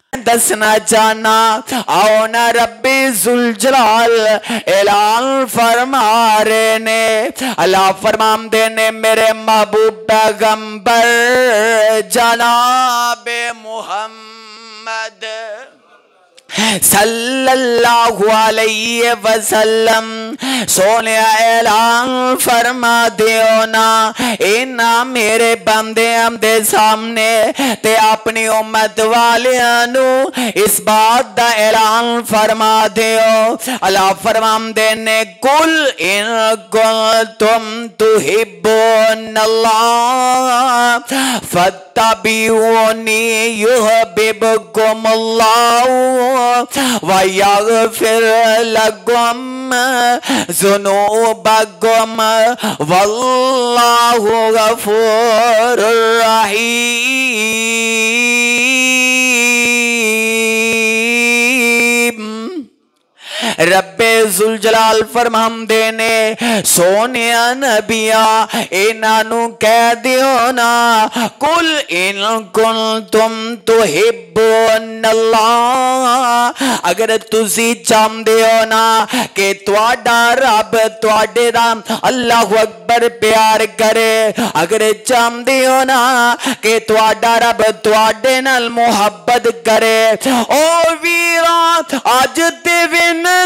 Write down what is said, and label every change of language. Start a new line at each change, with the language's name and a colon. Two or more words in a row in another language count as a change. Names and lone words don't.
Punjabi: دسنا چاہنا، آؤ نا ربِ ذوالجلال اعلان فرما رہے نے، اللہ فرماتے نے میرے محبوب پیغمبر جنابِ محمد
Arabic: صلى الله عليه وسلم
Punjabi: سوہنے اعلان فرما دیو نا، انہاں میرے بندے دے سامنے تے اپنی امت والیاں اس بات دا اعلان فرما دیو. اللہ فرماندے نے
Arabic: قل إن كنتم تحبون الله فاتبعوني يحببكم الله ويغفر لكم ذنوبكم والله غفور رحيم.
Punjabi: ربِ ذوالجلال فرماندے نے سوہنے نبیا انہاں کہہ دیو نا,
Arabic: قل إن كنتم تحبون الله,
Punjabi: اگر تسی چاہتے ہو نا کہ تہاڈا رب تہاڈے دا
Arabic: الله أكبر
Punjabi: پیار کرے، اگر چاہتے ہو نا کہ تہاڈا رب تہاڈے نال محبت کرے، او ویرا اج تے وِن